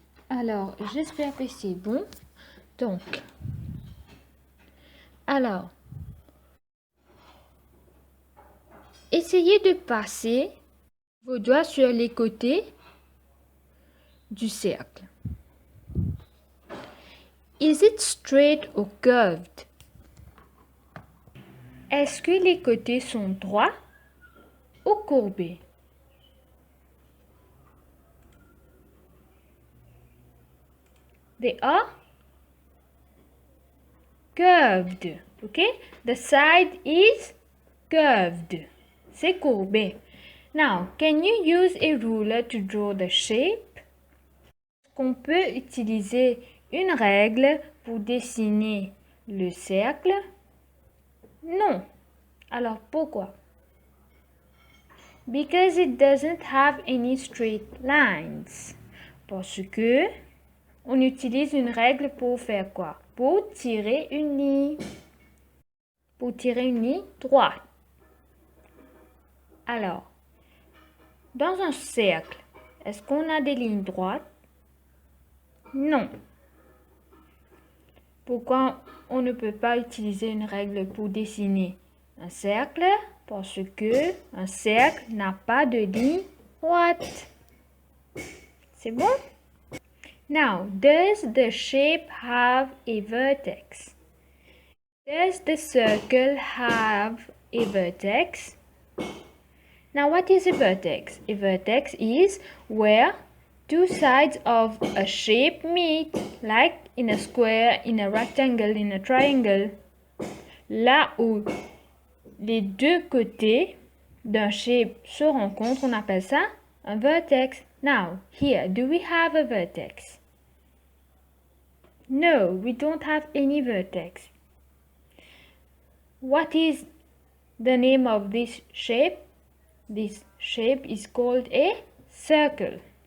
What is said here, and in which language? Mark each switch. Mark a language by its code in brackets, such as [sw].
[fr] Alors, j'espère que c'est bon. Donc, alors, essayez de passer vos doigts sur les côtés du cercle. [en] Is it straight or curved? [fr] Est-ce que les côtés sont droits ou courbés? [en] They are curved. Okay? The side is curved. [fr] C'est courbé. [en] Now, can you use a ruler to draw the shape? [fr] Est-ce qu'on peut utiliser une règle pour dessiner le cercle? Non. Alors pourquoi? Because it doesn't have any straight lines. Parce que on utilise une règle pour faire quoi? Pour tirer une ligne. Pour tirer une ligne droite. Alors, dans un cercle, est-ce qu'on a des lignes droites? Non. Pourquoi on ne peut pas utiliser une règle pour dessiner un cercle? Parce que un cercle n'a pas de ligne droite. C'est bon? [en] Now, does the shape have a vertex? Does the circle have a vertex? Now, what is a vertex? A vertex is where two sides of a shape meet, like in a square, in a rectangle, in a triangle. [fr] Là où les deux côtés d'un shape se rencontrent, on appelle ça un vertex. [en] Now, here, do we have a vertex? No, we don't have any vertex. What is the name of this shape? This shape is called a circle.